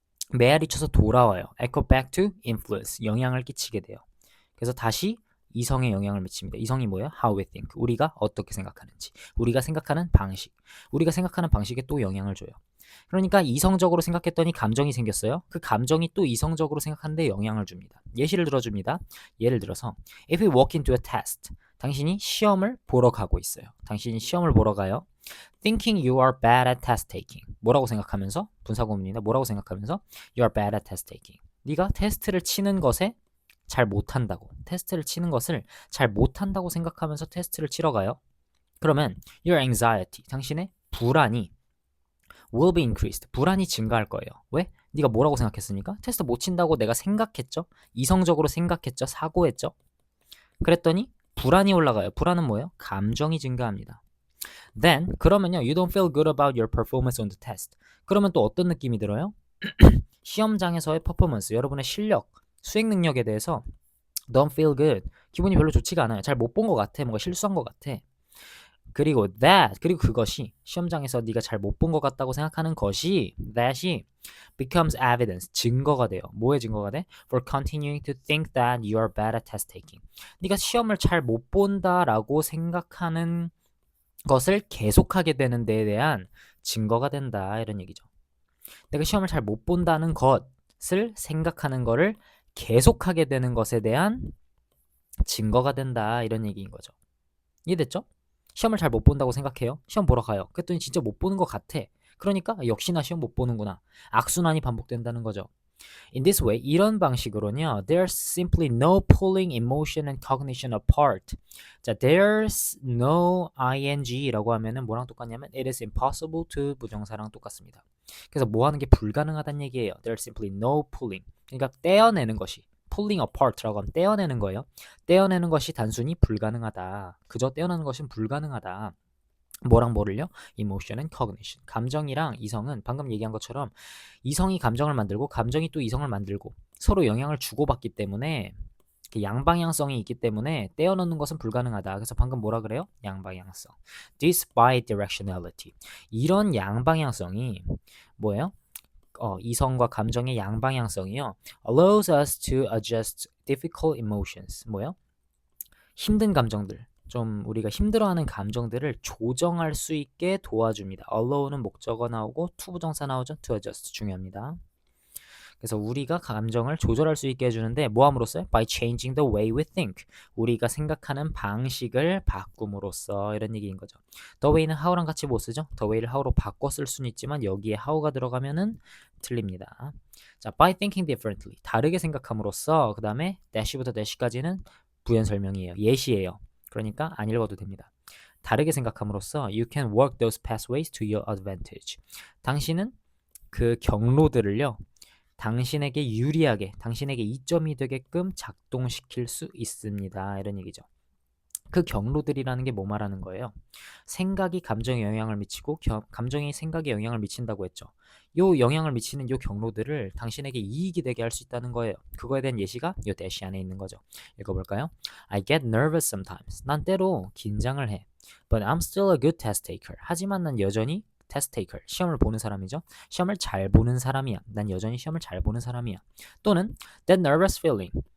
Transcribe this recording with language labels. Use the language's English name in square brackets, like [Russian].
[Korean] 메아리 쳐서 돌아와요. [English] echo back to influence, [Korean] 영향을 끼치게 돼요. 그래서 다시 이성에 영향을 미칩니다. 이성이 뭐예요? [English] How we think. [Korean] 우리가 어떻게 생각하는지. 우리가 생각하는 방식. 우리가 생각하는 방식에 또 영향을 줘요. 그러니까 이성적으로 생각했더니 감정이 생겼어요. 그 감정이 또 이성적으로 생각하는데 영향을 줍니다. 예시를 들어줍니다. 예를 들어서 [English] If we walk into a test. [Korean] 당신이 시험을 보러 가고 있어요. 당신이 시험을 보러 가요. [English] Thinking you are bad at test taking. [Korean] 뭐라고 생각하면서? 분사구문입니다. 뭐라고 생각하면서? [English] You are bad at test taking. [Korean] 네가 테스트를 치는 것에 잘 못한다고. 테스트를 치는 것을 잘 못한다고 생각하면서 테스트를 치러 가요. 그러면 [English] your anxiety, [Korean] 당신의 불안이 [English] will be increased. [Korean] 불안이 증가할 거예요. 왜? 네가 뭐라고 생각했으니까? 테스트 못 친다고 내가 생각했죠? 이성적으로 생각했죠? 사고했죠? 그랬더니 불안이 올라가요. 불안은 뭐예요? 감정이 증가합니다. Then 그러면요. [English] You don't feel good about your performance on the test. [Korean] 그러면 또 어떤 느낌이 들어요? 시험장에서의 퍼포먼스, 여러분의 실력, 수행 능력에 대해서 [English] don't feel good. [Korean] 기분이 별로 좋지가 않아요. 잘 못 본 것 같아. 뭔가 실수한 것 같아. 그리고 그리고 그것이 시험장에서 네가 잘 못 본 것 같다고 생각하는 것이 that이 [English] becomes evidence, [Korean] 증거가 돼요. 뭐의 증거가 돼? [English] For continuing to think that you are bad at test taking. [Korean] 네가 시험을 잘 못 본다라고 생각하는 것을 계속하게 되는 데에 대한 증거가 된다 이런 얘기죠. 내가 시험을 잘 못 본다는 것을 생각하는 거를 계속하게 되는 것에 대한 증거가 된다 이런 얘기인 거죠. 이해됐죠? 시험을 잘 못 본다고 생각해요. 시험 보러 가요. 그랬더니 진짜 못 보는 것 같아. 그러니까 역시나 시험 못 보는구나. 악순환이 반복된다는 거죠. [English] In this way, [Korean] 이런 방식으로는요. [English] There's simply no pulling emotion and cognition apart. [Korean] 자, there's no ing라고 하면은 뭐랑 똑같냐면 [English] it is impossible to [Korean] 부정사랑 똑같습니다. 그래서 뭐 하는 게 불가능하다는 얘기예요. [English] There's simply no pulling. [Korean] 그러니까 떼어내는 것이 pulling apart라고 하면 떼어내는 거예요. 떼어내는 것이 단순히 불가능하다. 그저 떼어내는 것은 불가능하다. 뭐랑 뭐를요? [English] emotion and cognition. [Korean] 감정이랑 이성은 방금 얘기한 것처럼 이성이 감정을 만들고 감정이 또 이성을 만들고 서로 영향을 주고받기 때문에 양방향성이 있기 때문에 떼어놓는 것은 불가능하다. 그래서 방금 뭐라 그래요? 양방향성. [English] This bidirectionality. [Korean] 이런 양방향성이 뭐예요? 이성과 감정의 양방향성이요. [English] Allows us to adjust difficult emotions. [Korean] 뭐예요? 힘든 감정들. 좀 우리가 힘들어하는 감정들을 조정할 수 있게 도와줍니다. allow는 목적어 나오고 to 부정사 나오죠. to adjust 중요합니다. 그래서 우리가 감정을 조절할 수 있게 해주는데 뭐 함으로써요? [English] By changing the way we think. [Korean] 우리가 생각하는 방식을 바꿈으로써 이런 얘기인 거죠. The way는 how랑 같이 못 쓰죠. The way를 how로 바꿔 쓸 수는 있지만 여기에 how가 들어가면은 틀립니다. 자, [English] by thinking differently. [Korean] 다르게 생각함으로써 그 다음에 dash부터 dash까지는 부연 설명이에요. 예시예요. 그러니까 안 읽어도 됩니다. 다르게 생각함으로써 [English] you can work those pathways to your advantage. [Korean] 당신은 그 경로들을요. 당신에게 유리하게, 당신에게 이점이 되게끔 작동시킬 수 있습니다. 이런 얘기죠. 그 경로들이라는 게 뭐 말하는 거예요? 생각이 감정에 영향을 미치고 감정이 생각에 영향을 미친다고 했죠. 요 영향을 미치는 요 경로들을 당신에게 이익이 되게 할 수 있다는 거예요. 그거에 대한 예시가 요 대시 안에 있는 거죠. 읽어볼까요? [English] I get nervous sometimes. [Korean] 난 때로 긴장을 해. [English] But I'm still a good test taker. [Korean] 하지만 난 여전히 test taker, 시험을 보는 사람이죠. 시험을 잘 보는 사람이야. 난 여전히 시험을 잘 보는 사람이야. 또는 [English] that nervous feeling.